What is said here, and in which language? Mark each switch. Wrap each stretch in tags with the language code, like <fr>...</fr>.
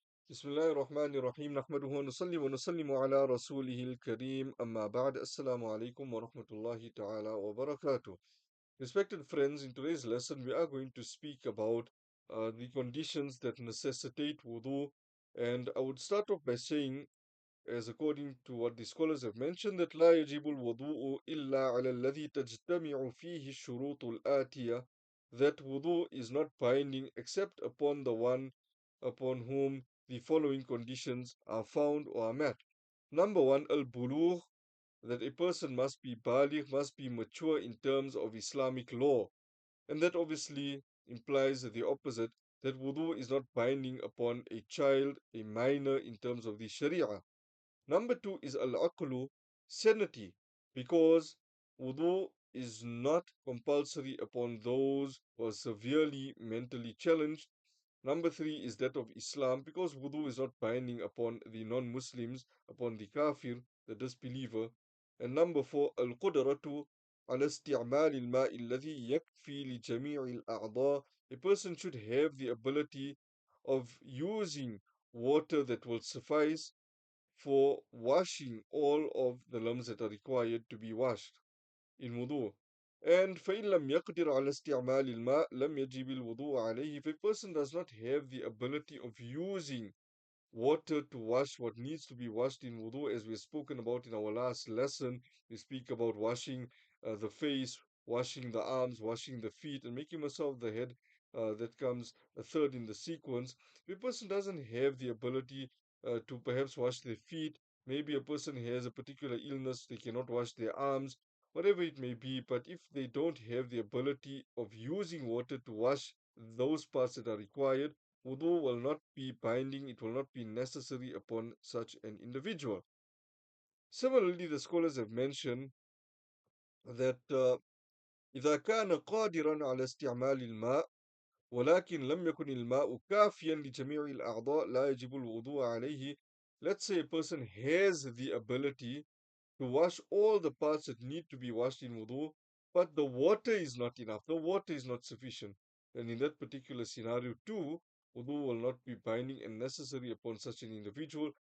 <ar>بسم الله الرحمن الرحيم نحمده ونصلي ونسلم على رسوله الكريم أما بعد السلام عليكم ورحمة الله تعالى وبركاته.</ar> <en>Respected friends, in today's lesson we are going to speak about the conditions that necessitate wudu, and I would start off by saying, as according to what the scholars have mentioned, that</en> <ar>لا يجب الوضوء إلا على الذي تجتمع فيه الشروط الآتية,</ar> <en>that wudu is not binding except upon the one upon whom the following conditions are found or are met. Number one, al-bulugh, that a person must be baligh, must be mature in terms of Islamic law. And that obviously implies the opposite, that wudu is not binding upon a child, a minor in terms of the Sharia. Number two is al-aqlu, sanity, because wudu is not compulsory upon those who are severely mentally challenged. Number three is that of Islam, because wudu is not binding upon the non-Muslims, upon the kafir, the disbeliever. And number four, al-qudratu</en> <ar>على استعمال الماء الذي يكفي لجميع الأعضاء.</ar> <en>A person should have the ability of using water that will suffice for washing all of the limbs that are required to be washed in wudu. And</en> <ar>فإن لم يقدر على استعمال الماء لم يجب الوضوء عليه.</ar> <en>If a person does not have the ability of using water to wash what needs to be washed in wudu, as we've spoken about in our last lesson, we speak about washing the face, washing the arms, washing the feet, and making massage of the head. That comes a third in the sequence. If a person doesn't have the ability to perhaps wash their feet, maybe a person has a particular illness, they cannot wash their arms, whatever it may be, but if they don't have the ability of using water to wash those parts that are required, wudu will not be binding, it will not be necessary upon such an individual. Similarly, the scholars have mentioned that</en> <ar>إذا كان قادرا على استعمال الماء ولكن لم يكن الماء كافيا لجميع الأعضاء لا يجب الوضوء عليه.</ar> <en>Let's say a person has the ability to wash all the parts that need to be washed in wudu, but the water is not enough. The water is not sufficient. Then in that particular scenario too, wudu will not be binding and necessary upon such an individual.</en>